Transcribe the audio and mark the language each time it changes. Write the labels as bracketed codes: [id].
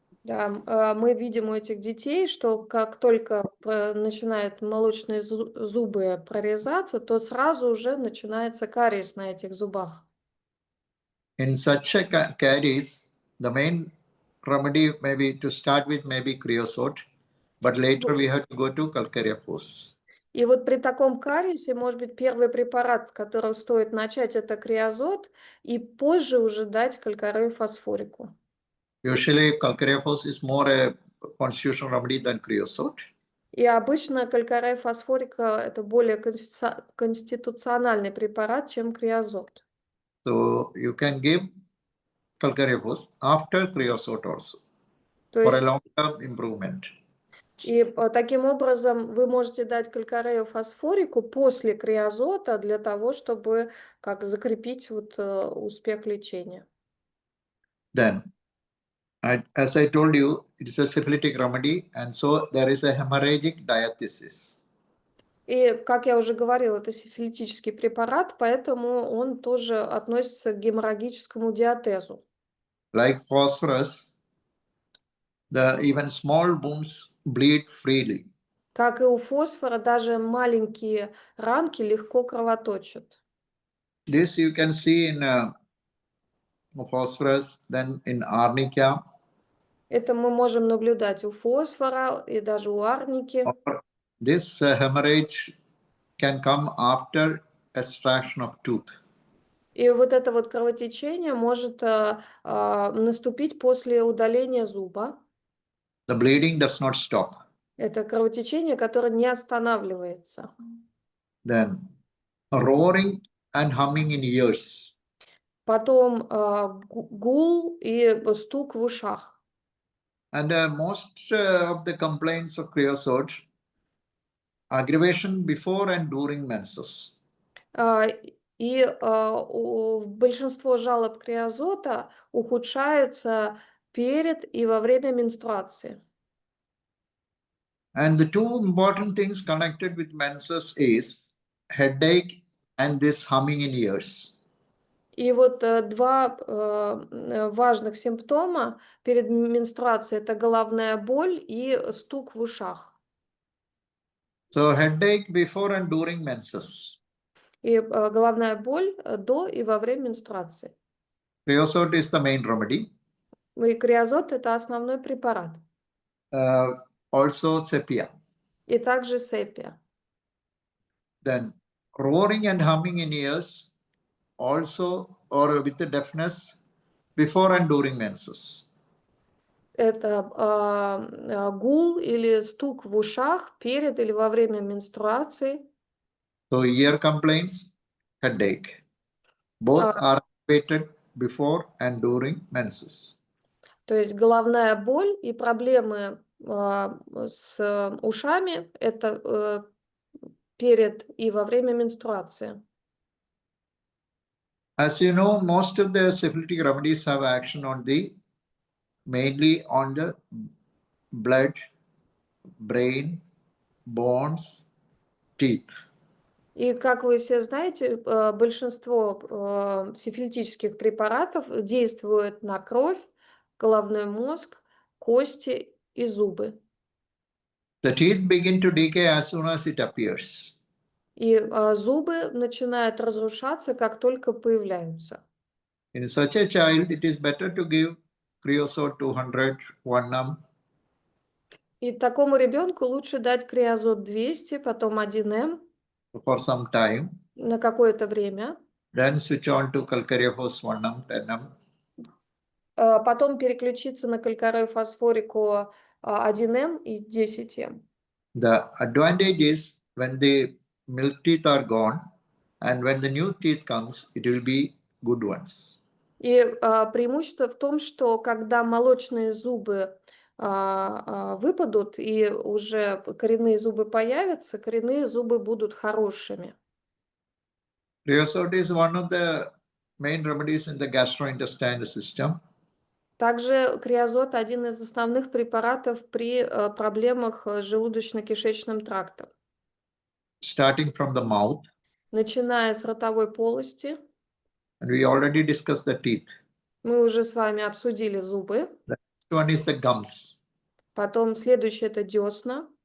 [ru] Да, мы видим у этих детей, что как только начинают молочные зубы прорезаться, то сразу уже начинается кариес на этих зубах. [en] In such a caries, the main remedy maybe to start with maybe Kreosote, but later we have to go to calcareous. [ru] И вот при таком кариесе, может быть, первый препарат, с которого стоит начать, это креозот, и позже уже дать калькарею фосфорику. [en] Usually calcareous is more a constitutional remedy than Kreosote. [ru] И обычно калькарея фосфорика это более конституциональный препарат, чем креозот. [en] So you can give calcareous after Kreosote also [ru] То [en] for a [ru] есть, [en] long-term improvement. [ru] и таким образом вы можете дать калькарею фосфорику после креозота для того, чтобы как закрепить вот успех лечения. [en] Then, as I told you, it is a syphilitic remedy, and so there is a hemorrhagic diathesis. [ru] И, как я уже говорила, это сифилитический препарат, поэтому он тоже относится к геморрагическому диатезу. [en] Like phosphorus, even small wounds bleed freely. [ru] Как и у фосфора, даже маленькие ранки легко кровоточат. [en] This you can see in phosphorus, then in arnica. [ru] Это мы можем наблюдать у фосфора и даже у арники. [en] Or this hemorrhage can come after extraction of tooth. [ru] И вот это вот кровотечение может наступить после удаления зуба. [en] The bleeding does not stop. [ru] Это кровотечение, которое не останавливается. [en] Then roaring and humming in ears. [ru] Потом гул и стук в ушах. [en] And most of the complaints of creosote, aggravation before and during menses. [ru] И большинство жалоб креозота ухудшаются перед и во время менструации. [en] And the two important things connected with menses is headache and this humming in ears. [ru] И вот два важных симптома перед менструацией – это головная боль и стук в ушах. [en] So headache before and during menses. [ru] И головная боль до и во время менструации. [en] Creosote is the main remedy. [ru] И креозот – это основной препарат. [en] Also sepia. [ru] И также сепия. [en] Then roaring and humming in ears also, or with the deafness before and during menses. [ru] Это гул или стук в ушах перед или во время менструации. [en] So ear complaints, headache. Both are activated before and during menses. [ru] То есть головная боль и проблемы с ушами – это перед и во время менструации. [en] As you know, most of the syphilitic remedies have action on mainly on the blood, brain, bones, teeth. [ru] И, как вы все знаете, большинство сифилитических препаратов действует на кровь, головной мозг, кости и зубы. [en] The teeth begin to decay as soon as it appears. [ru] И зубы начинают разрушаться, как только появляются. [en] In such a child, it is better to give Kreosote 200, 1 [ru] И такому ребенку лучше дать креозот 200, потом 1М [en] for some time, [ru] на какое-то время, [en] then switch on to calcareous 1 10 [ru] потом переключиться на калькарею фосфорику 1М и 10М. [en] The advantage is when the milk teeth are gone and when the new teeth comes, it will be good ones. [ru] И преимущество в том, что когда молочные зубы выпадут и уже коренные зубы появятся, коренные зубы будут хорошими. [en] Kreosote is one of the main remedies in the gastrointestinal system. [ru] Также креозот один из основных препаратов при проблемах с желудочно-кишечным трактом. [en] Starting from the mouth, [ru] Начиная с ротовой полости, [en] and we already discussed the teeth. [ru] мы уже с вами обсудили зубы. [en] The next one is the gums. [ru] Потом следующее это десна.